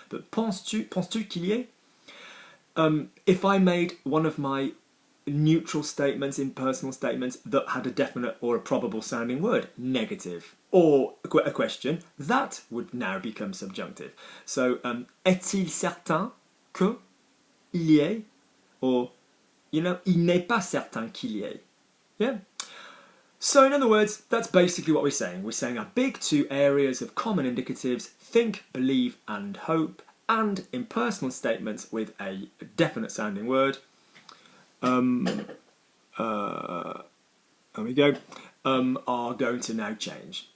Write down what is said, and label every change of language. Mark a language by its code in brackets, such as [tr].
[en] But [fr] penses-tu qu'il y ait? [en] If I made one of my neutral statements, impersonal statements that had a definite or a probable sounding word, negative, or a question, that would now become subjunctive. So, [fr] est-il certain que il y ait? [en] Or, you know, [fr] il n'est pas certain qu'il y ait. [en] Yeah? So, in other words, that's basically what we're saying. We're saying our big two areas of common indicatives, think, believe, and hope, and impersonal statements with a definite sounding word, there we go, are going to now change.